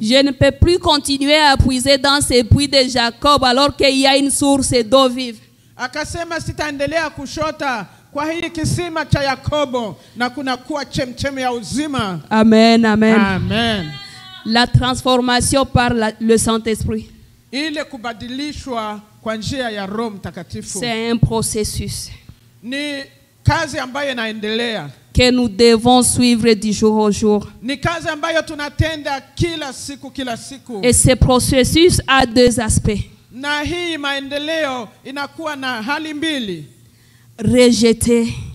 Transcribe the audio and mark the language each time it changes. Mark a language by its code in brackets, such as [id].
[fr] Je ne peux plus continuer à puiser dans ces puits de Jacob alors qu'il y a une source d'eau vive. [sw] Akasema sitaendelea kushota kwa hii kisima cha Yakobo na kuna kuwa chemchemi ya uzima. Amen, amen. Amen. [fr] La transformation par le Saint-Esprit, [sw] Ile kubadilishwa kwa njia ya Roho Mtakatifu [fr] c'est un processus [sw] ni kazi ambayo inaendelea. [fr] que nous devons suivre du jour au jour. [sw] Ni kazi ambayo tunatenda kila siku kila siku. [fr] Et ce processus a 2 aspects. [sw] Na hii maendeleo inakuwa na hali mbili. [fr] Rejeter